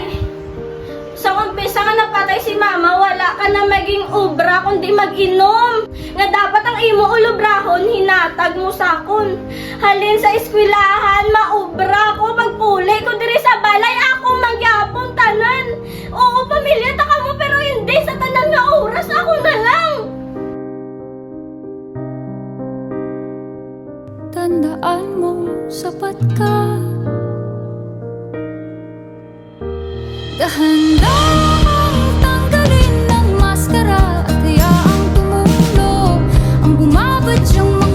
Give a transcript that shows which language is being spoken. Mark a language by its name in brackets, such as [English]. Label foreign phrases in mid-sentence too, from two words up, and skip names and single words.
[Hiligaynon] Sa umpisa nga napatay si mama, wala ka na maging obra kundi mag-inom. Nga dapat ang imo ulubrahon, hinatag mo sakon. Halin sa eskwelahan, maobra ko, magpuli ko diri sa balay, ako magyapon tanan. Oo, pamilya ta ka mo, pero hindi sa tanan nga oras, ako na lang. [Filipino] Tandaan mo, sapat ka. Dahan-dahang tanggalin ng maskara at hayaang tumulo ang bumabadyang